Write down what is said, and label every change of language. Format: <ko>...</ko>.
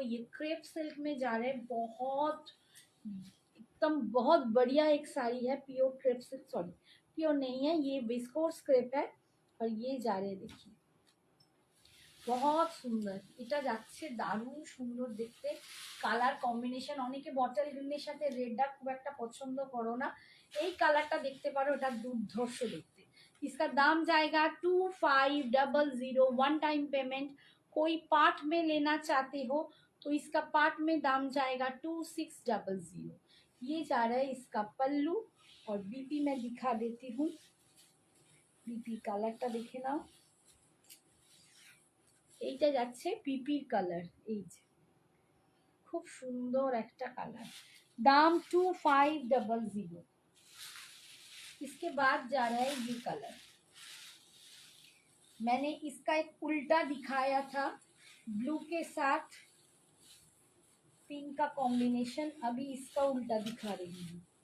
<hi>ये crepe silk में जा रहे हैं, बहुत एकदम बहुत बढ़िया एक साड़ी है, pure crepe silk, sorry pure नहीं है ये, विस्कोस क्रेप है। और ये जा रहे हैं देखिए, बहुत সুন্দর।</hi> <bn>এটা যাচ্ছে দারুণ সুন্দর দেখতে, কালার কম্বিনেশন। অনেকে বটল গ্রিনের সাথে রেডটা খুব একটা পছন্দ করো না, এই কালারটা দেখতে পারো, এটা দুর্ধর্ষ দেখতে।</bn> <hi>इसका दाम जाएगा 2500, वन टाइम पेमेंट। कोई पार्ट में लेना चाहते हो तो इसका पार्ट में दाम जाएगा 2600। ये जा रहा है इसका पल्लू। और बीपी मैं दिखा देती हूँ, बीपी</hi> <bn>কালারটা দেখে নাও। এইটা যাচ্ছে পিপির কালার, এই যে খুব সুন্দর একটা কালার, दाम 2500।</bn> <hi>इसके बाद जा रहा है ये कलर, मैंने इसका एक उल्टा दिखाया था ब्लू के साथ पिंक का कॉम्बिनेशन, अभी इसका उल्टा दिखा रही हूँ।</hi>